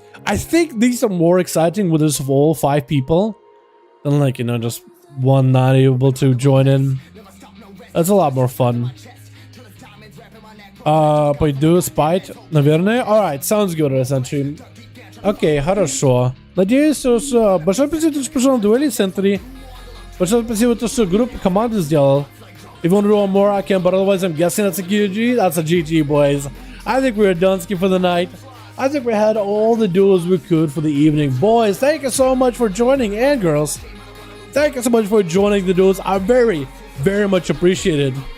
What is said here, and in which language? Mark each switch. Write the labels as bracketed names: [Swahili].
[English] I think these are more exciting with this full 5 people than, like, you know, just one not able to join in. That's a lot more fun. [Russian] Пойду спать, наверное. [English] Alright, sounds good, essentially. [Russian] Окей, хорошо. Надеюсь, что... Большое спасибо, что пришел на дуэли в центре. Большое спасибо, что группу команды сделал. [English] If you want to do one more, I can, but otherwise I'm guessing that's a GG. That's a GG, boys. I think we're done for the night. I think we had all the duels we could for the evening. Boys, thank you so much for joining, and girls. Thank you so much for joining the duels. I very, very much appreciate it.